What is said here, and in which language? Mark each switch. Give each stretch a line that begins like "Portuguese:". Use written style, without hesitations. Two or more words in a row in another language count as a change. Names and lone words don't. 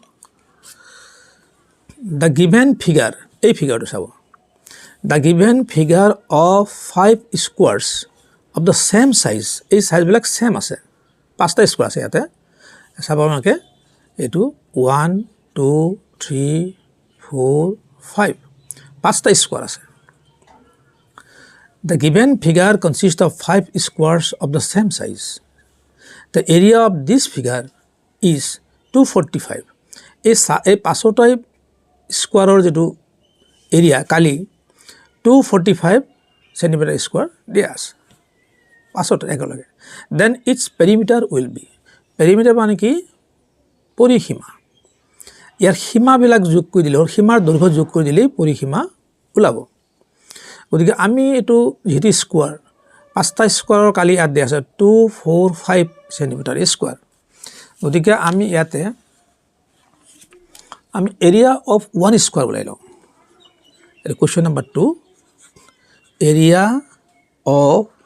English: the given figure
Assamese: এই ফিগাৰটো চাব
English: the given figure of 5 squares of the same size
Assamese: এই সাইজবিলাক ছেম আছে 5টা স্কোৱাৰ আছে ইয়াতে চাব আপোনালোকে এইটো 1 2 3 4 5 5টা স্কোৱাৰ আছে
English: The given figure consists of 5 squares of the same size. The area of this figure is 245.
Assamese: এই 5টা স্কোৱাৰৰ যেটো এৰিয়া কালি 245
English: centimeter square
Assamese: দিয়া আছে 5টা একেলগে
English: then its perimeter will be perimeter
Assamese: মানে কি পৰিসীমা ইয়াৰ সীমাবিলাক যোগ কৰি দিলে সীমাৰ দৈৰ্ঘ্য যোগ কৰি দিলেই পৰিসীমা ওলাব গতিকে আমি এটো যেটি স্কোয়াৰ 5টা স্কোয়াৰৰ কালি ইয়াত দিয়া আছে 245
English: centimeter square
Assamese: গতিকে আমি ইয়াতে আমি
English: area of 1 square
Assamese: উলাই লওঁ এই
English: question number 2 area of